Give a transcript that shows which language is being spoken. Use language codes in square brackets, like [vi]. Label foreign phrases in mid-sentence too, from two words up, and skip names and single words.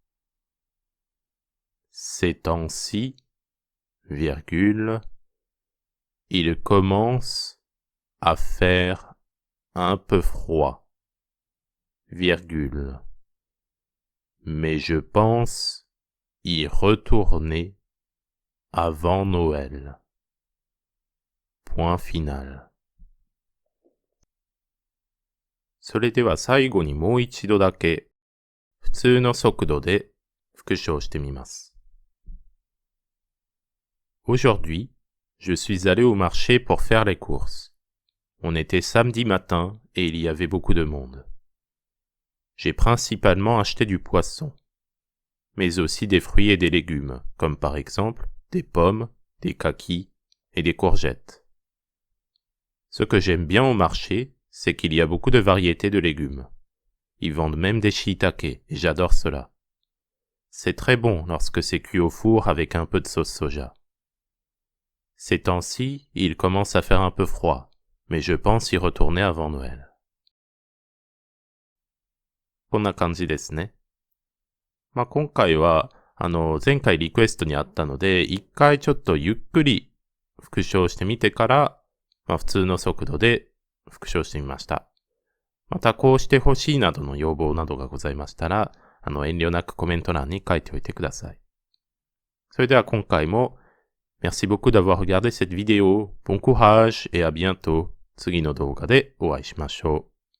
[fr] Ces temps-ci, virgule, il commence à faire un peu froid, virgule, mais je pense y retourner avant Noël. Point final. [ja] それでは最後にもう一度だけ普通の速度で復唱してみます。 [fr] Aujourd'hui, je suis allé au marché pour faire les courses. On était samedi matin et il y avait beaucoup de monde. J'ai principalement acheté du poisson, mais aussi des fruits et des légumes, comme par exemple des pommes, des kakis et des courgettes. Ce que j'aime bien au marché, c'est qu'il y a beaucoup de variétés de légumes. Ils vendent même des shiitake, et j'adore cela. C'est très bon lorsque c'est cuit au four avec un peu de sauce soja. Ces temps-ci, il commence à faire un peu froid, mais je pense y retourner avant Noël. [ja] こんな感じですね。今回は、前回リクエストにあったので、一回ちょっとゆっくり復唱してみてから、普通の速度で復唱してみました。またこうしてほしいなどの要望などがございましたら、遠慮なくコメント欄に書いておいてください。それでは今回も、 [fr] Merci beaucoup d'avoir regardé cette vidéo. Bon courage et à bientôt. [ja] 次の動画でお会いしましょう。